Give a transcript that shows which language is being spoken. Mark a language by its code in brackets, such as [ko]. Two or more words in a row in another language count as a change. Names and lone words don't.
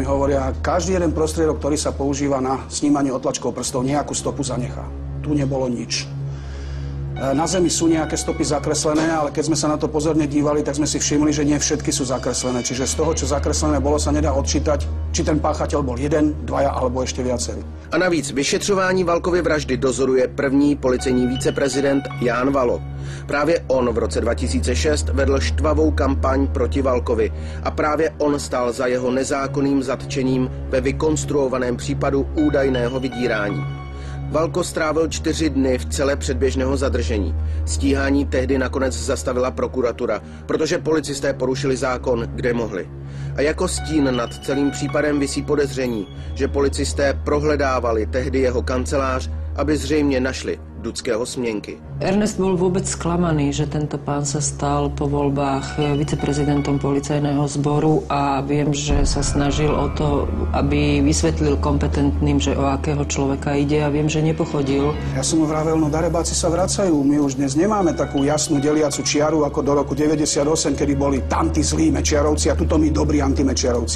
[sk] Hovoria, každý jeden prostriedok, ktorý sa používa na snímanie otlačkov prstov, nejakú stopu zanechá. Tu nebolo nič. Na zemi sú nejaké stopy zakreslené, ale keď sme sa na to pozorne dívali, tak sme si všimli, že nie všetky sú zakreslené. Čiže z toho, čo zakreslené bolo, sa nedá odčítať, či ten páchateľ bol 1, 2 alebo ešte viacerí. [cs] A navíc vyšetřování Valkovy vraždy dozoruje první policejní viceprezident Ján Valo. Právě on v roce 2006 vedl štvavou kampaň proti Valkovi a právě on stál za jeho nezákonným zatčením ve vykonstruovaném případu údajného vydírání. Valko strávil 4 dny v cele předběžného zadržení. Stíhání tehdy nakonec zastavila prokuratura, protože policisté porušili zákon, kde mohli. A jako stín nad celým případem visí podezření, že policisté prohledávali tehdy jeho kancelář, aby zřejmě našli Dudského Smienky. [sk] Ernest bol vôbec sklamaný, že tento pán sa stal po voľbách viceprezidentom policajného zboru a viem, že sa snažil o to, aby vysvetlil kompetentným, že o akého človeka ide a viem, že nepochodil. Ja som mu vravel, no darebáci sa vracajú. My už dnes nemáme takú jasnú deliacu čiaru ako do roku 98, kedy boli tamtí zlí mečiarovci a tuto my dobrí antimečiarovci.